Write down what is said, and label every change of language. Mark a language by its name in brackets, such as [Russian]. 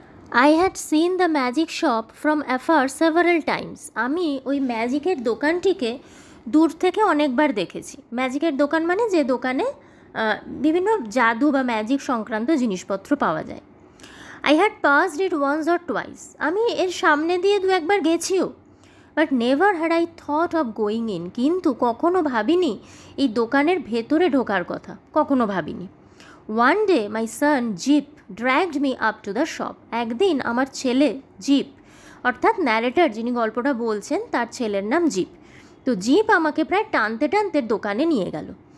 [English] I had seen the magic shop from afar several times. [Bangla] আমি ওই ম্যাজিকের দোকানটিকে দূর থেকে অনেকবার দেখেছি। ম্যাজিকের দোকান মানে যে দোকানে বিভিন্ন জাদু বা ম্যাজিক সংক্রান্ত জিনিসপত্র পাওয়া যায়। [English] I had passed it once or twice. [Bangla] আমি এর সামনে দিয়ে দু একবার গেছিও। [English] But never had I thought of going in. [Bangla] কিন্তু কখনো ভাবিনি এই দোকানের ভেতরে ঢোকার কথা, কখনো ভাবিনি। [English] One day my son Zip dragged me up to the shop. [Bangla] একদিন আমার ছেলে জিপ, অর্থাৎ ন্যারেটার যিনি গল্পটা বলছেন তার ছেলের নাম জিপ, তো জিপ আমাকে প্রায় টানতে টানতে দোকানে নিয়ে গেল।